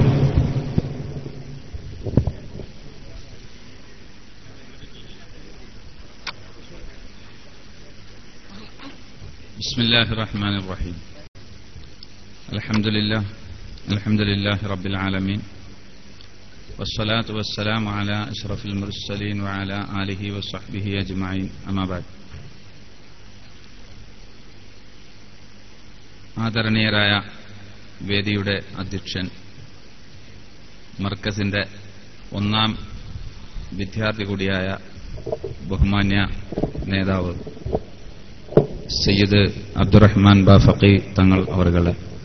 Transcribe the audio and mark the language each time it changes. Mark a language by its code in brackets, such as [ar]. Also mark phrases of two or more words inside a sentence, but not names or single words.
[ar] بسم الله الرحمن الرحيم. الحمد لله رب العالمين. والصلاة والسلام على أشرف المرسلين وعلى آله وصحبه أجمعين أما بعد. [ml] ആദരണീയരായ വേദിയുടെ അധ്യക്ഷൻ, മർക്കസിന്റെ ഒന്നാം വിദ്യാർത്ഥി കൂടിയായ ബഹുമാന്യ നേതാവ് സയ്യിദ് അബ്ദുറഹ്മാൻ ബാഫഖി തങ്ങൾ അവർകളെ,